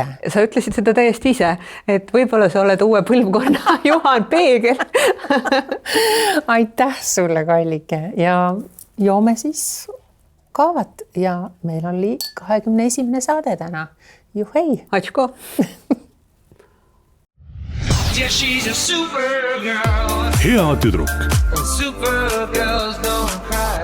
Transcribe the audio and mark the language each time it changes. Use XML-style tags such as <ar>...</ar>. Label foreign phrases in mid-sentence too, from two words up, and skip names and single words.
<et>Sa ütlesid seda täiesti ise, et võib-olla sa oled uue põlvkonna Juhan Peegel. Aitäh sulle, kallike, ja joome siis kaavat ja meil oli 21. saade täna. Juhei! Atško!</et> <en>Yeah, she's a super girl.</en> <et>Hea tüdruk.</et> <en>Super girls don't cry.</en>